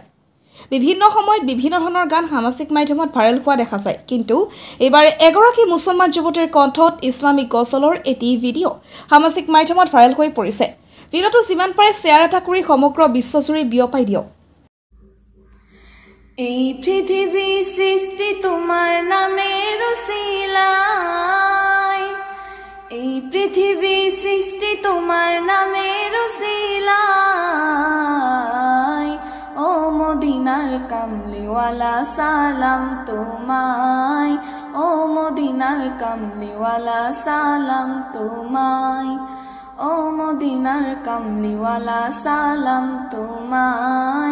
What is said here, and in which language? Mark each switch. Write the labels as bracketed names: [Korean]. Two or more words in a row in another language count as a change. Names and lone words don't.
[Assamese] বিভিন্ন সময়ত বিভিন্ন ধৰণৰ গান সামাজিক মাধ্যমত ভাইৰেল হোৱা দেখা যায়, কিন্তু এইবাৰ এগৰাকী মুছলমান যুৱতীৰ কণ্ঠত ইছলামিক গজলৰ এটি ভিডিঅ' সামাজিক মাধ্যমত ভাইৰেল হৈ পৰিছে। ভিডিঅ'টো যিমান পাৰে শ্বেয়াৰ এটা কৰি সমগ্ৰ বিশ্বজুৰি বিয়পাই দিয়ক। [Bangla] এই পৃথিৱী সৃষ্টি তোমাৰ নামেৰ উছিলাই। এই পৃথিৱী সৃষ্টি তোমাৰ নামের উছিলাই। ও মদিনার কামলিওয়ালা সালাম তোমায়। ও মদিনার কামলিওয়ালা সালাম তোমায়। ও মদিনার কামলিওয়ালা সালাম তোমায়।